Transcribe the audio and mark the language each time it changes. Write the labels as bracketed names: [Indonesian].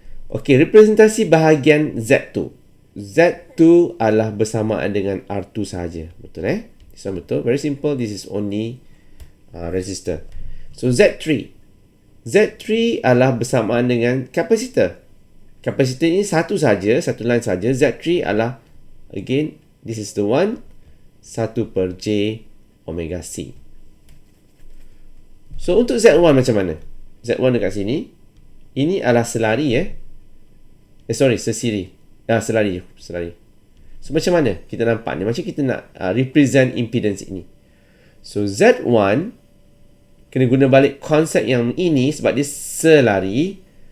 [Malay] Okay, representasi bahagian Z2. Z2 adalah bersamaan dengan R2 sahaja. Betul [English] This one betul. Very simple. This is only resistor. So, Z3. [Malay] Z3 adalah bersamaan dengan kapasitor. Kapasitor ini satu saja, satu line saja. [English] Z3 adalah, again, this is the one, 1 per J omega C. [Malay] So, untuk Z1 macam mana? Z1 dekat sini. Ini adalah selari sesiri. Selari. So, macam mana kita nampak ni? Macam kita nak represent impedance ini. So, Z1 kena guna balik konsep yang ini sebab dia selari.